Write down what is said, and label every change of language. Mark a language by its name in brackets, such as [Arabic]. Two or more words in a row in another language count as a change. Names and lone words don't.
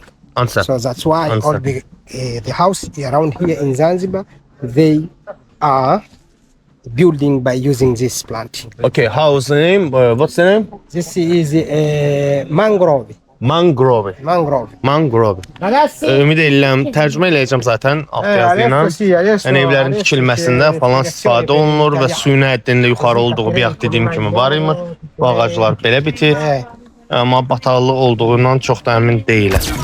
[English] Answer. So that's why all Understand. the house around here in Zanzibar, they are building by using this plant. Okay. How's the name? What's the name? This is mangrove. Mangrove. Mangrove. [Azerbaijani] Ümid edirəm, tərcümə eləyəcəm zaten alt yazı ilə. Yəni evlərin tikilməsində falan istifadə olunur və suyun həddində yuxarı olduğu bir vaxt dediyim kimi var imiş. Bu ağaclar belə bitir. Amma bataqlıq olduğundan çox da əmin deyiləm.